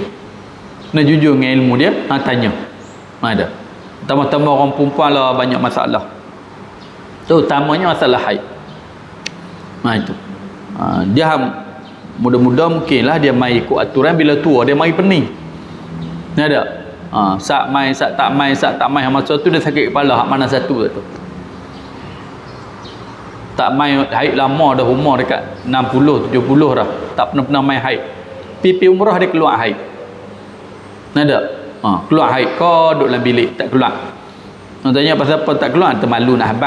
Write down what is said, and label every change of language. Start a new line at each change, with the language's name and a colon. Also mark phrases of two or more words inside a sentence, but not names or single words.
Malay: Kena jujur dengan ilmu dia, tanya. Ada. Tama-tama orang perempuan lah banyak masalah. Terutamanya masalah haid. Itu. Dia muda-muda mungkinlah dia mai ikut aturan, bila tua dia mai pening. Ni ada. Sak mai, sak tak mai, sak tak mai, masa tu dia sakit kepala, hak mana satu tu. Tak mai haid lama dah, umur dekat 60 70 dah, tak pernah mai haid. Pipi umrah dia keluar haid. Ni ada. Keluar haid kau duduk dalam bilik tak keluar. Tanya pasal apa tak keluar, termalu nak habaq.